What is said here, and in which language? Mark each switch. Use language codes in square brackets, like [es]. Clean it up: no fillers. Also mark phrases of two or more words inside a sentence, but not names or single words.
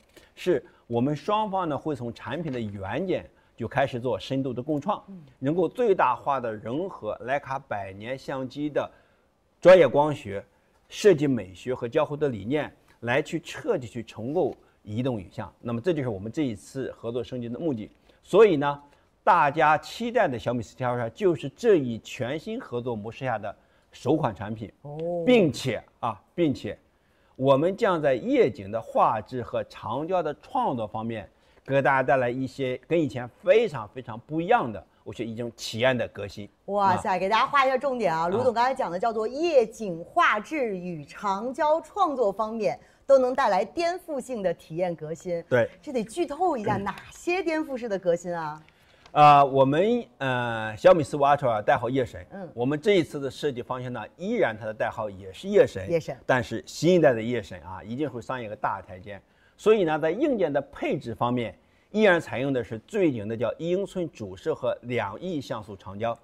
[zh] 是我們雙方呢會從產品的原件就開始做深度的共創，能夠最大化的融合徠卡100年相機的專業光學、設計美學和交互的理念，來去徹底去重構移動影像。那麼這就是我們這一次合作升級的目的。所以呢，大家期待的小米4T Ultra就是這一全新合作模式下的首款產品，並且我們將在夜景的畫質和長焦的創作方面，給大家帶來一些跟以前非常非常不一樣的，我覺得一種體驗的革新。哇塞，給大家畫一下重點啊！盧總剛才講的叫做夜景畫質與長焦創作方面都能帶來顛覆性的體驗革新。對，這得劇透一下哪些顛覆式的革新啊？我們小米45 Ultra 代號夜神，我們這一次的設計方向呢，依然它的代號也是夜神，但是新一代的夜神啊，一定会上一個大台階。所以呢，在硬件的配置方面，依然採用的是最頂的叫1英寸主攝和2億像素長焦。